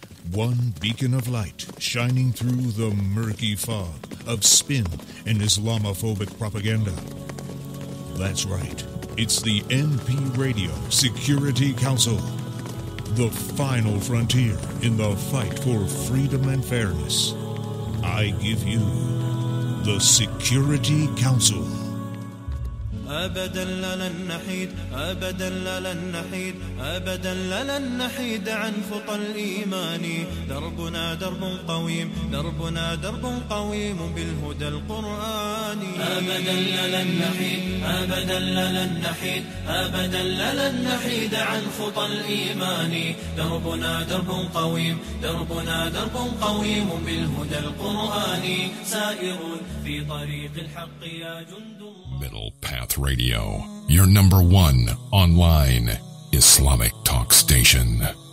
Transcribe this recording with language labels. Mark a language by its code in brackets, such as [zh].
[en] One beacon of light shining through the murky fog of spin and Islamophobic propaganda. That's right. It's the NP Radio Security Council, the final frontier in the fight for freedom and fairness. I give you the Security Council. [ar] أبدا لن نحيد أبدا لن نحيد أبدا لن نحيد عن خطى الإيمان دربنا درب قويم دربنا درب قويم بالهدى القرآني أبدا لن نحيد أبدا لن نحيد أبدا لن نحيد عن خطى الإيمان دربنا درب قويم دربنا درب قويم بالهدى القرآني سائر في طريق الحق يا جند [en] Middle Path Radio, your number one online Islamic talk station.